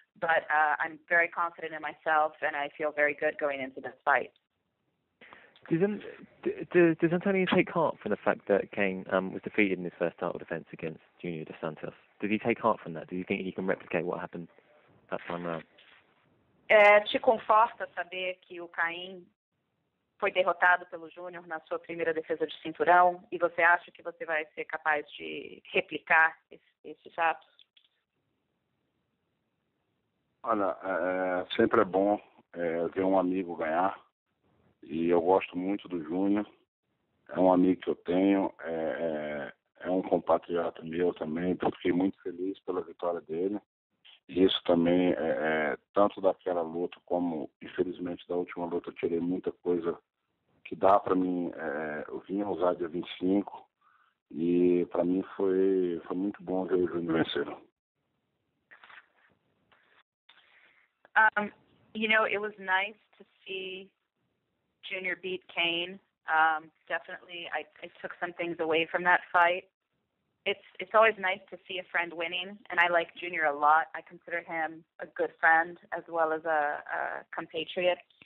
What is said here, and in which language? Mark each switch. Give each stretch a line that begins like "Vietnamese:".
English: But I'm very confident in myself, and I feel very good going into this fight. Does Antonio take heart from the fact that Cain was defeated in his first title defense against Junior Dos Santos? Does he take heart from that? Do you think he can replicate what happened that time around?
Portuguese: Te conforta saber que o Cain foi derrotado pelo Júnior na sua primeira defesa de cinturão e você acha que você vai ser capaz de replicar esses atos? Olha, sempre é bom ver um amigo ganhar, e eu gosto muito do Júnior, é um amigo que eu tenho, é um compatriota meu também, então fiquei muito feliz pela vitória dele. E isso também, tanto daquela luta como, infelizmente, da última luta, eu tirei muita coisa que dá para mim, eu vim a usar dia 25, e para mim foi muito bom ver o Júnior vencer.
English: It was nice to see Junior beat Kane. Definitely, I took some things away from that fight. It's always nice to see a friend winning, and I like Junior a lot. I consider him a good friend as well as a compatriot.